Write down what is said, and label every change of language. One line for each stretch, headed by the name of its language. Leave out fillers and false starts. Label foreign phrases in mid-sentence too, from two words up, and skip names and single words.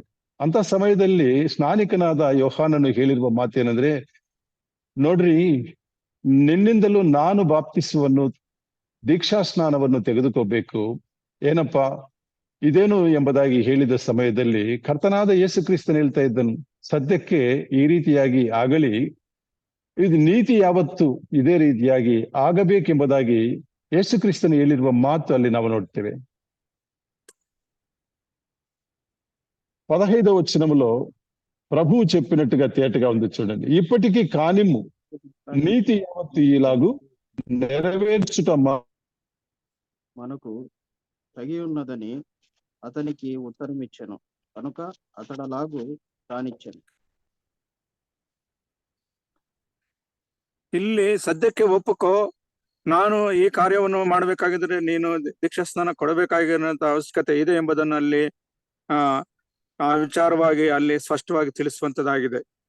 Kannada: ಅಂತ ಸಮಯದಲ್ಲಿ ಸ್ನಾನಿಕನಾದ ಯೋಹಾನನು ಹೇಳಿರುವ ಮಾತೇನಂದ್ರೆ, ನೋಡ್ರಿ, ನಿನ್ನಿಂದಲೂ ನಾನು ಬಾಪ್ತಿಸ್ಮವನ್ನು ದೀಕ್ಷಾ ಸ್ನಾನವನ್ನು ತೆಗೆದುಕೋಬೇಕು, ಏನಪ್ಪಾ ಇದೇನು ಎಂಬುದಾಗಿ ಹೇಳಿದ ಸಮಯದಲ್ಲಿ ಕರ್ತನಾದ ಯೇಸು ಕ್ರಿಸ್ತನು ಹೇಳ್ತಾ ಇದ್ದನು, ಸದ್ಯಕ್ಕೆ ಈ ರೀತಿಯಾಗಿ ಆಗಲಿ, ಇದು ನೀತಿ ಯಾವತ್ತು ಇದೇ ರೀತಿಯಾಗಿ ಆಗಬೇಕೆಂಬುದಾಗಿ ಯೇಸು ಕ್ರಿಸ್ತನು ಹೇಳಿರುವ ಮಾತು ಅಲ್ಲಿ ನಾವು ನೋಡ್ತೇವೆ.
Telugu: 15వ వచనములో ప్రభువు చెప్పినట్టుగా తేటగా ఉంది చూడండి, ఇప్పటికీ కానిమ్ము, నీతి యావత్తు ఇలాగు నెరవేర్చుట మనకు తగి ఉన్నదని అతనికి ఉత్తరం ఇచ్చెను, కనుక అతడలాగు కానిచ్చెను.
Kannada: ಇಲ್ಲಿ ಸದ್ಯಕ್ಕೆ ಒಪ್ಪುಕೋ, ನಾನು ಈ ಕಾರ್ಯವನ್ನು ಮಾಡಬೇಕಾಗಿದ್ರೆ ನೀನು ದೀಕ್ಷಾ ಸ್ನಾನ ಕೊಡಬೇಕಾಗಿರುವಂತ ಅವಶ್ಯಕತೆ ಇದೆ ಎಂಬುದನ್ನು ಅಲ್ಲಿ ಆ ವಿಚಾರವಾಗಿ ಅಲ್ಲಿ ಸ್ಪಷ್ಟವಾಗಿ ತಿಳಿಸುವಂತದ್ದಾಗಿದೆ.